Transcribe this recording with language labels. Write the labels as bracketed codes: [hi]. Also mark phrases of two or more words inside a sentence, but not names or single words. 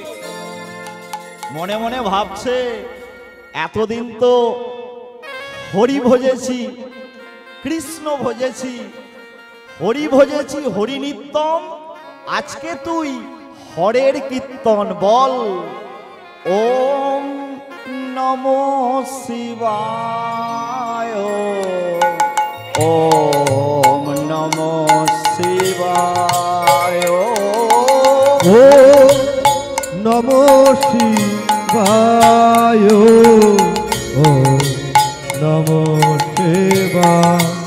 [bn] মনে মনে ভাবছে, এতদিন তো হরি ভজেছি, কৃষ্ণ ভজেছি, হরি ভজেছি, হরি নিত্যম, আজকে তুই হরের কীর্তন বল। [sa] ওম নমো শিবায়, ওম নমো শিবায়, ওম নমো শিবায়, ওম নমো শিবায়,